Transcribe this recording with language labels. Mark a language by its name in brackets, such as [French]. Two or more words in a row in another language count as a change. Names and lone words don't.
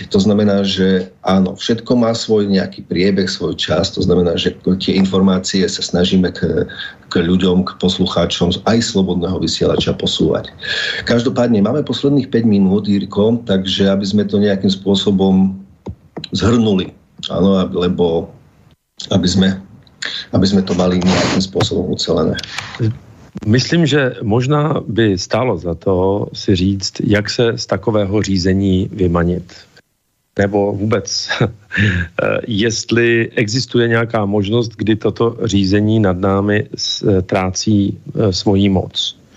[Slovak] To znamená, že áno, všetko má svoj nejaký priebeh, svoj čas, to znamená, že tie informácie sa snažíme k ľuďom, k poslucháčom aj Slobodného vysielača posúvať. Každopádne máme posledných 5 minút, Jirko, takže aby sme to nejakým spôsobom zhrnuli, áno, lebo aby sme to mali nejakým spôsobom ucelené. [Czech] Myslím, že možná by stálo za to si říct, jak se z takového řízení vymanit. Nebo vůbec, jestli existuje nějaká možnost, kdy toto řízení nad námi trácí svoji moc.